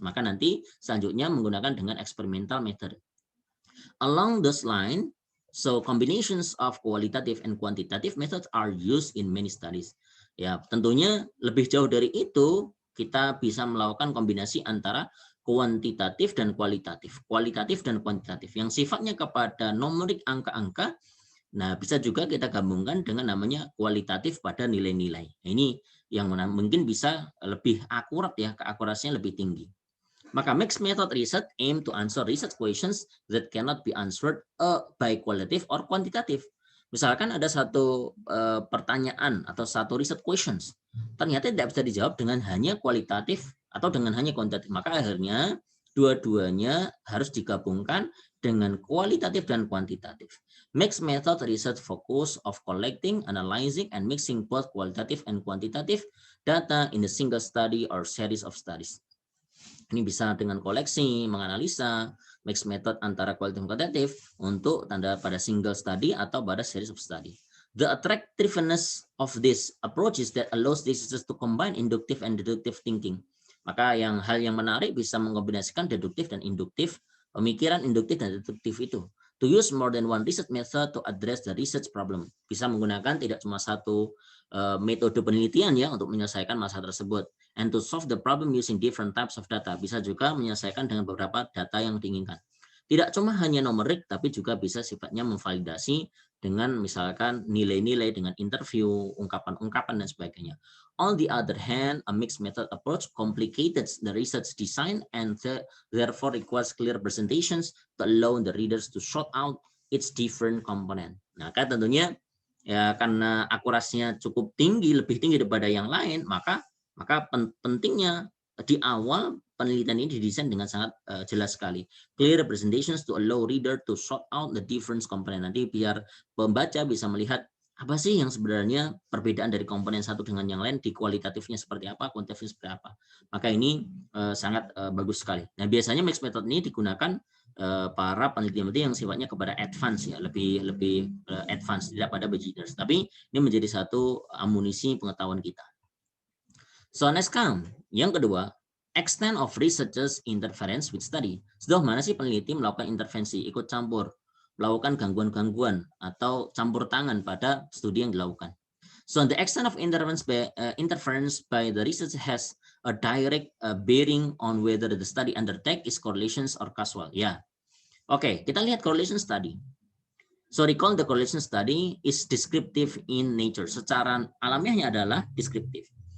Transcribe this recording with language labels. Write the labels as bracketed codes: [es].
[id] Maka nanti selanjutnya menggunakan dengan experimental method. [en] Along those lines, so combinations of qualitative and quantitative methods are used in many studies. [id] Ya, tentunya lebih jauh dari itu, kita bisa melakukan kombinasi antara kuantitatif dan kualitatif, dan kuantitatif yang sifatnya kepada numerik angka-angka. Nah, bisa juga kita gabungkan dengan namanya kualitatif pada nilai-nilai. Nah, ini yang mungkin bisa lebih akurat ya, keakurasinya lebih tinggi. Maka [en] mixed method research aim to answer research questions that cannot be answered by qualitative or quantitative. [id] Misalkan ada satu pertanyaan atau satu research questions, ternyata tidak bisa dijawab dengan hanya kualitatif atau dengan hanya kuantitatif. Maka akhirnya dua-duanya harus digabungkan dengan kualitatif dan kuantitatif. [en] Mixed method research focus of collecting, analyzing, and mixing both qualitative and quantitative data in a single study or series of studies. [id] Ini bisa dengan koleksi, menganalisa, mixed method antara kualitatif dan kuantitatif untuk tanda pada single study atau pada series of study. [en] The attractiveness of this approach is that allows researchers to combine inductive and deductive thinking. [id] Maka hal yang menarik bisa mengkombinasikan deduktif dan induktif, pemikiran induktif dan deduktif itu. [en] To use more than one research method to address the research problem. [id] Bisa menggunakan tidak cuma satu metode penelitian ya untuk menyelesaikan masalah tersebut. [en] And to solve the problem using different types of data. [id] Bisa juga menyelesaikan dengan beberapa data yang diinginkan. Tidak cuma hanya numerik, tapi juga bisa sifatnya memvalidasi dengan misalkan nilai-nilai, dengan interview, ungkapan-ungkapan, dan sebagainya. [en] On the other hand, a mixed method approach complicates the research design and therefore requires clear presentations to allow the readers to sort out its different component. [id] Nah, kan tentunya ya karena akurasinya cukup tinggi, lebih tinggi daripada yang lain, maka pentingnya di awal penelitian ini didesain dengan sangat jelas sekali. [en] Clear representations to allow reader to sort out the different component. [id] Nanti biar pembaca bisa melihat apa sih yang sebenarnya perbedaan dari komponen satu dengan yang lain, di kualitatifnya seperti apa, kuantitatifnya seperti apa. Maka ini sangat bagus sekali. Nah, biasanya mixed method ini digunakan para peneliti yang sifatnya kepada advance ya, lebih advance, tidak pada beginners. Tapi ini menjadi satu amunisi pengetahuan kita. [en] So next come, [id] yang kedua, [en] extent of researchers interference with study. [id] Sejauh mana sih peneliti melakukan intervensi, ikut campur, melakukan gangguan-gangguan atau campur tangan pada studi yang dilakukan. [en] So the extent of interference by the researcher has a direct bearing on whether the study undertake is correlations or causal. [id] Ya, oke, kita lihat [en] correlation study. So recall the correlation study is descriptive in nature. [id] Secara alamiahnya adalah deskriptif.